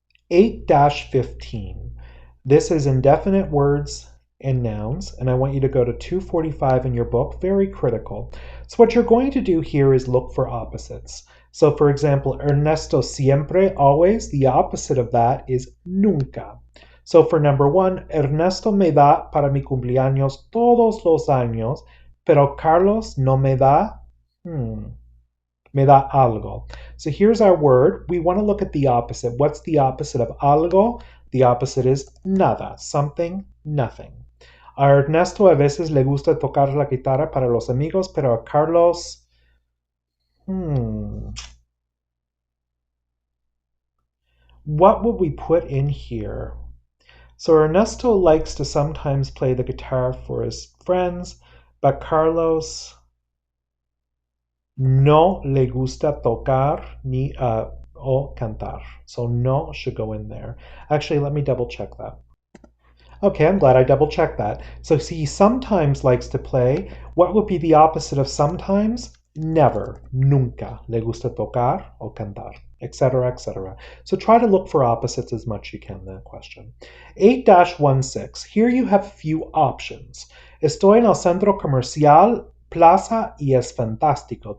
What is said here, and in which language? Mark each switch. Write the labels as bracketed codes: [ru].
[en] 8-15. This is indefinite words and nouns, and I want you to go to 245 in your book, very critical. So what you're going to do here is look for opposites. So for example, Ernesto siempre, always, the opposite of that is nunca. So for number one, [es] Ernesto me da para mi cumpleaños todos los años, pero Carlos no me da, me da algo. [en] So here's our word. We want to look at the opposite. What's the opposite of algo? The opposite is nada, something, nothing. [es] A Ernesto a veces le gusta tocar la guitarra para los amigos, pero a Carlos, [en] what would we put in here? So Ernesto likes to sometimes play the guitar for his friends, but Carlos [es] no le gusta tocar ni o cantar. [en] So no should go in there. Actually, let me double check that. Okay, I'm glad I double checked that. So he sometimes likes to play. What would be the opposite of sometimes? Never, nunca. [es] Le gusta tocar o cantar, [en] etc., etc. So try to look for opposites as much as you can in that question. 8-16. Here you have a few options. [es] Estoy en el centro comercial plaza y es fantástico.